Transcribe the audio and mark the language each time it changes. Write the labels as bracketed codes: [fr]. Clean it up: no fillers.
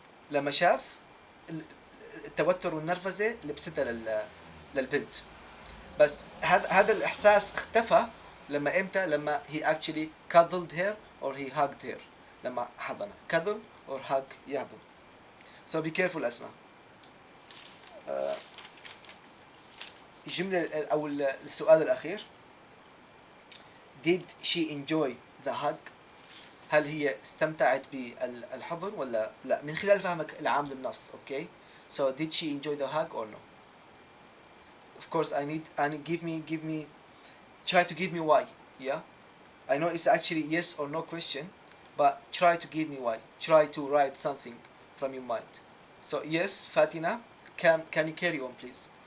[ar] لما شاف التوتر والنرفزة لبستها للبنت. بس هذا الإحساس اختفى لما إمتى؟ لما [en] he actually cuddled her or he hugged her. [ar] لما حضنها. [en] cuddle or hug [ar] يحضن. [en] So be careful [ar] أسمع. الجملة أو السؤال الأخير. [en] Did she enjoy the hug? [ar] هل هي استمتعت بالحضن ولا لا؟ من خلال فهمك العام للنص. [en] Okay. So did she enjoy the hug or no? Of course I need give me try to give me why. Yeah. I know it's actually yes or no question, but try to give me why. Try to write something from your mind. So yes, Fatina, can you carry on please?